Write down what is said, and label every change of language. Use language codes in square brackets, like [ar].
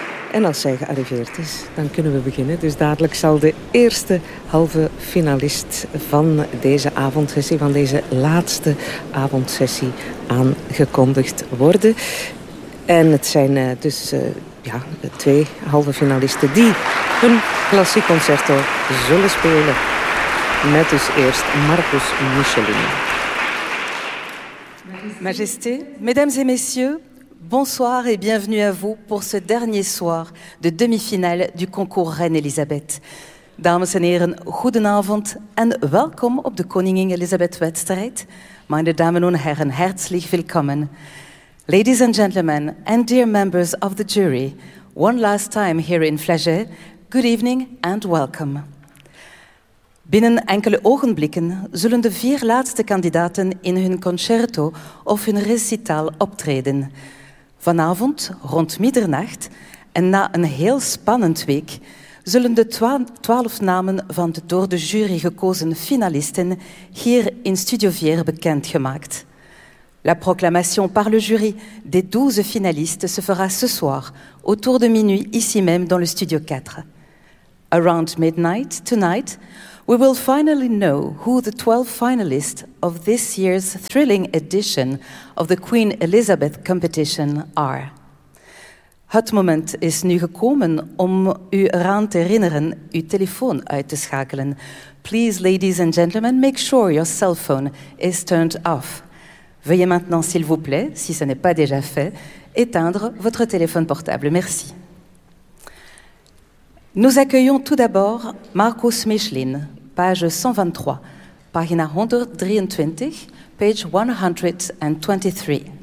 [nl] En als zij gearriveerd is, dan kunnen we beginnen. Dus dadelijk zal de eerste halve finalist van deze avondsessie, van deze laatste avondsessie, aangekondigd worden. En het zijn dus twee halve finalisten die hun klassiek concerto zullen spelen. Met dus eerst Marcus Michelin. [fr] Majesté, mesdames et messieurs, bonsoir et bienvenue à vous pour ce dernier soir de demi-finale du concours Reine-Elisabeth. [nl] Dames en heren, goedenavond en welkom op de Koningin-Elisabeth-wedstrijd. [de] Meine Damen und Herren, herzlich willkommen. [en] Ladies and gentlemen and dear members of the jury, one last time here in Flagey, good evening and welcome. [nl] Binnen enkele ogenblikken zullen de vier laatste kandidaten in hun concerto of hun recitaal optreden. Vanavond, rond middernacht, en na een heel spannend week, zullen de 12 namen van de door de jury gekozen finalisten hier in Studio 4 bekendgemaakt. [fr] La proclamation par le jury des 12 finalistes se fera ce soir, autour de minuit, ici même dans le Studio 4. [en] Around midnight, tonight, we will finally know who the 12 finalists of this year's thrilling edition of the Queen Elizabeth competition are. [nl] Het moment is nu gekomen om u eraan te herinneren uw telefoon uit te schakelen. [en] Please, ladies and gentlemen, make sure your cell phone is turned off. [fr] Veuillez maintenant, s'il vous plaît, si ce n'est pas déjà fait, éteindre votre téléphone portable. Merci. Nous accueillons tout d'abord Marcus Michelin, page 123, [nl] pagina 123, [fr] page 123.